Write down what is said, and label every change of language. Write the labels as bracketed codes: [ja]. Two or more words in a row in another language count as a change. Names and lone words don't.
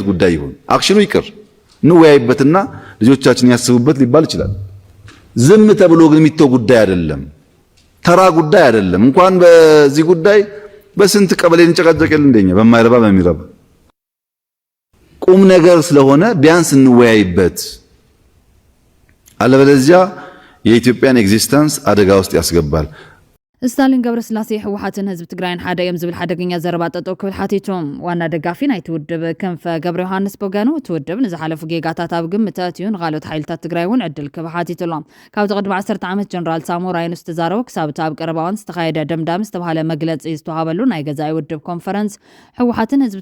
[am] ጉዳይ ይሁን አክሽኑ ይቅር እንወያይበትና ልጆቻችን ያስቡበት ሊባል ይችላል ዝም ተብሎ ግን የሚተው ጉዳይ አይደለም ተራ ጉዳይ አይደለም እንኳን በዚህ ጉዳይ በስንት ቀበሌ እንጨቃጨቀል እንደኛ በማይረባ በሚረባ ቁም ነገር ስለሆነ ቢያንስ እንወያይበት አለበለዚያ የኢትዮጵያን ኤግዚስተንስ አደጋ ውስጥ ያስገባል [ti] ስታሊን ገብረስላሴ ህወሓትን ህዝብ ትግራይን ሓደ እዮም ዝብል ሓደገኛ ዘረባ ጠጠው ክብል ሓቲቶም ዋና ደጋፊ ናይ ትውድብ ክንፈ ገብረ ዮሃንስ ቦጋኖ ትውድብ ንዝሓለፉ ጌጋታት ኣብ ግምት ኣትዩ ንኻልኦት ሓይልታት ትግራይ እውን ዕድል ክህብ ሓቲቱሎም ካብቲ ቅድሚ 10 ዓመት ጀነራል ሳሞራ ይኑስ ተዛረቡ ክሳብ ኣብ ቀረባዋን ዝተኻየደ ደምዳም ዝተባሃለ መግለፂ ዝተዋሃበሉ ናይ ገዛኢ ውድብ ኮንፈረንስ ህወሓትን ህዝብ